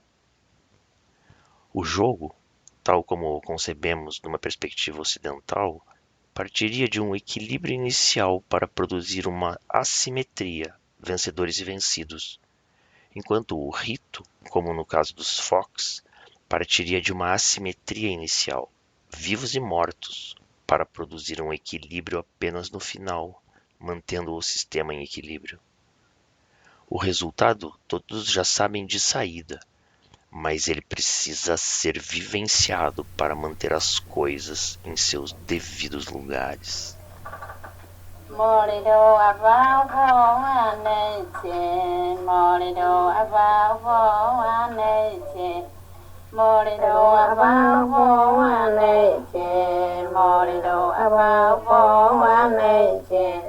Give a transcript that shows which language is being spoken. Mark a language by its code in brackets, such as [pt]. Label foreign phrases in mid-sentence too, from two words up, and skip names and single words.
[pt] O jogo, tal como o concebemos numa perspectiva ocidental, partiria de um equilíbrio inicial para produzir uma assimetria, vencedores e vencidos, enquanto o rito, como no caso dos Fox, partiria de uma assimetria inicial, vivos e mortos, para produzir um equilíbrio apenas no final, mantendo o sistema em equilíbrio. O resultado todos já sabem de saída, mas ele precisa ser vivenciado para manter as coisas em seus devidos lugares. Morido abavo aneche, morido abavo aneche, morido abavo aneche, morido abavo aneche.